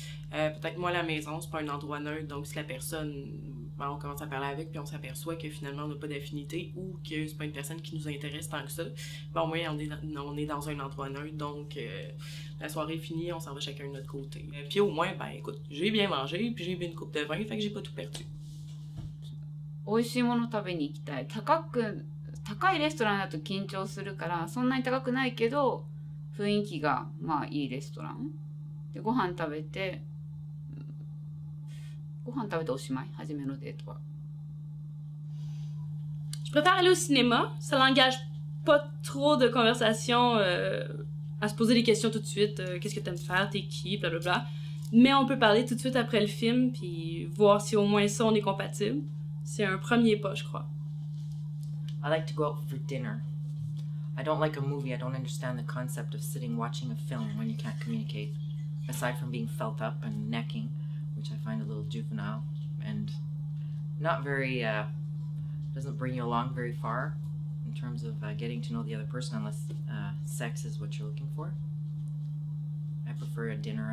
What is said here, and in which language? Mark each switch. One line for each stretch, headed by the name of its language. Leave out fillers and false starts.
French: Peut-être moi, à la maison, c'est pas un endroit neutre, donc si la personne, ben, on commence à parler avec, puis on s'aperçoit que finalement on n'a pas d'affinité ou que c'est pas une personne qui nous intéresse tant que ça, ben au moins on est dans un endroit neutre, donc la soirée est finie, on s'en va chacun de notre côté. Puis au moins, ben écoute, j'ai bien mangé, puis j'ai bu une coupe de vin, fait que j'ai pas tout perdu.
Japanese: 美味しいもの食べに行きたい。高いレストランだと緊張するからそんなに高くないけど雰囲気がまあいいレストランでご飯食べておしまい初めのデートは。
French: Je préfère aller au cinéma. Ça n'engage pas trop de conversation à se poser des questions tout de suite. Qu'est-ce que t'aimes faire? T'es qui? Blablabla. Mais on peut parler tout de suite après le film puis voir si au moins ça on est compatible. C'est un premier pas, je crois.
English: I like to go out for dinner. I don't like a movie. I don't understand the concept of sitting watching a film when you can't communicate. Aside from being felt up and necking, which I find a little juvenile and not very, doesn't bring you along very far in terms of getting to know the other person unless sex is what you're looking for. I prefer a dinner.